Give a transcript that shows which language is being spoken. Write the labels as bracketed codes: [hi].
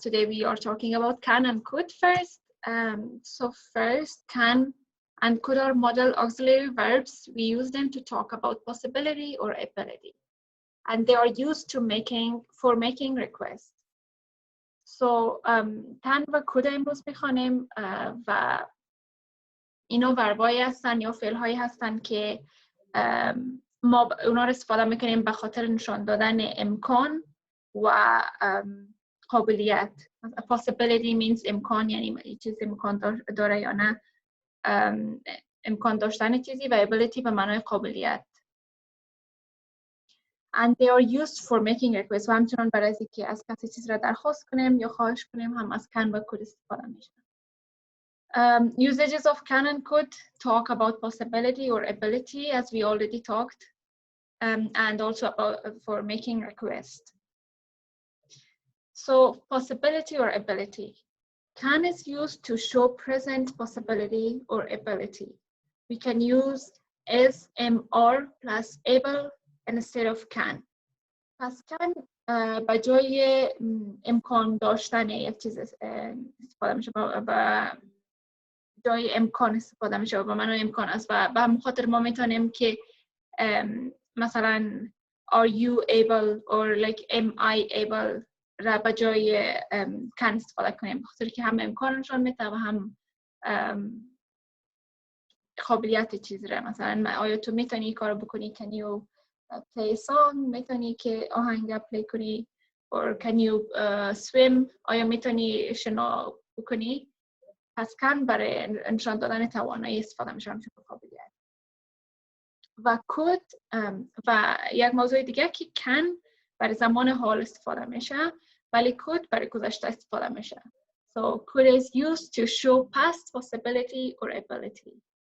[en] Today we are talking about can and could first. So first, can and could are modal auxiliary verbs. We use them to talk about possibility or ability, and they are used for making requests. [fa] So can و could امروز میخوانیم و اینا وربایی هستن یا فعل هایی هستن که ما اونا رو استفاده میکنیم به خاطر نشان دادن امکان و قابلیت. Possibility means امکان، یعنی چیزی امکان داره یا نه، امکان داشتن چیزی، و ability به معنای قابلیت. [en] And they are used for making requests. [fa] و همچنان برای اینکه از کسی چیز را درخواست کنیم یا خواهش کنیم هم از can و could استفاده میشه. [en] Usages of can and could talk about possibility or ability, as we already talked, and also about for making requests. So possibility or ability. Can is used to show present possibility or ability. We can use is, am, or plus able instead of can. [fa] پس can به جای امکان داشتن یک چیز استفاده میشه، به جای امکان استفاده میشه و به معنای امکان است و به همین خاطر ما میتونیم که مثلا [en] are you able or like am I able [fa] را به جای can استفاده کنیم، به خاطر که هم امکانشان میده و هم قابلیت چیز را. مثلا آیا تو میتونی کارو بکنی، [en] can you play a song، [fa] میتونی که آهنگ پلی کنی، [en] or can you swim، [fa] آیا میتونی شنا بکنی. پس can برای نشان دادن توانایی استفاده میشه، همچون قابلیت. و could و یک موضوع دیگه که can برای زمان حال استفاده میشه، ولی could برای گذشته استفاده میشه. [en] So could is used to show past possibility or ability.